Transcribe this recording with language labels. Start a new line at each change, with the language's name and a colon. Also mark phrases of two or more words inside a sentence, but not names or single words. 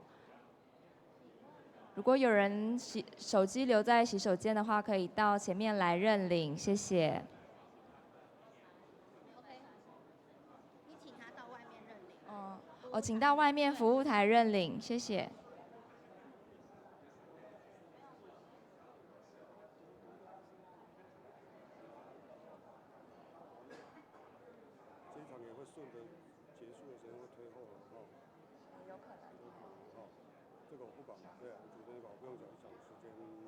Chinese: 如果有人手機留在洗手間的話，可以到前面來認領，謝謝。你請他到外面認領。哦，請到外面服務台認領，謝謝。这一场也会顺着结束的时间会推后了哈。有可能。好，这个我不管，对啊，主持人搞不用讲时间怎么调整。